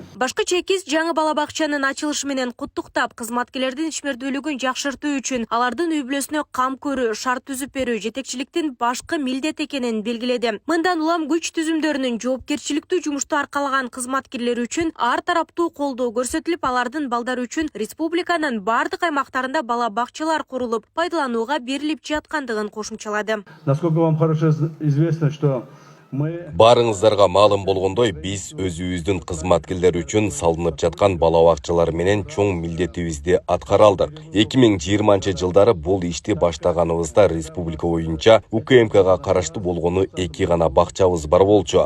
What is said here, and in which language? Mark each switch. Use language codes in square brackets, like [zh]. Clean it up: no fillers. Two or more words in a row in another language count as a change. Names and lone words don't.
[ky] Башкы чекиз жаңы бала бакчанын ачылышы менен куттуктап, кызматкерлердин ишмердүүлүгүн жакшыртуу үчүн алардын үй бүлөсүнө кам көрүү, шарт түзүп берүү жетекчиликтин башкы милдет экенин белгиледи. Мындан улам күч түзүмдөрүнүн жоопкерчиликтүү жумушту аркалаган кызматкерлер үчүн ар тараптуу колдоо көрсөтүлүп, алардын балдары үчүн республиканын бардык аймактарында бала бакчалар курулуп, пайдаланууга берилип жаткандыгын кошумчалады. [ru] Насколько вам хорошо известно, что [ky] Барыңыздарга маалым болгондой, биз өзүбүздүн кызматкерлер үчүн салынып жаткан бала бакчалар менен чоң милдетибизди аткара алдык. 2020-жылдары бул ишти баштаганыбызда республика боюнча УКМКга караштуу болгону 2 гана бакчабыз бар болчу.